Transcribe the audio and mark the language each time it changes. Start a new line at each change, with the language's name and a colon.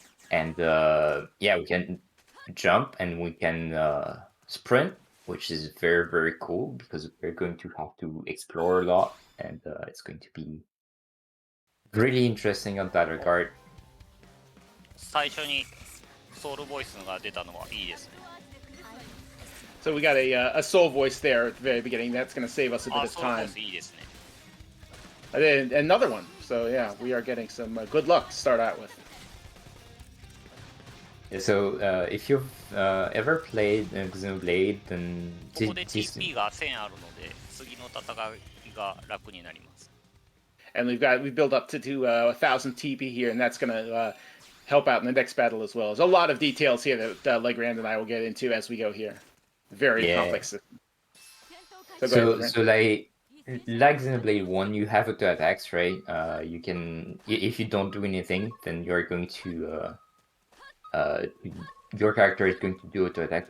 English: And yeah, we can jump and we can sprint, which is very, very cool because we're going to have to explore a lot, and it's going to be really interesting on that regard.
Japanese: 最初にソウルボイスが出たのはいいですね。
English: So we got a soul voice there at the very beginning. That's going to save us a bit of
Japanese: ソウルボイ
English: time.
Japanese: スいいですね。
English: And then another one. So yeah, we are getting some good luck to start out with. So if you've ever played Xenoblade, then
Japanese: ここで TP が1000あるので次の戦いが楽になります。
English: And we've built up to 1,000 TP here, and that's going to help out in the next battle as well. There's a lot of details here that Legrand and I will get into as we go here. Very complex system. So like like Xenoblade 1, you have auto attacks, right? You can, if you don't do anything, then you're going to, your character is going to do auto attack.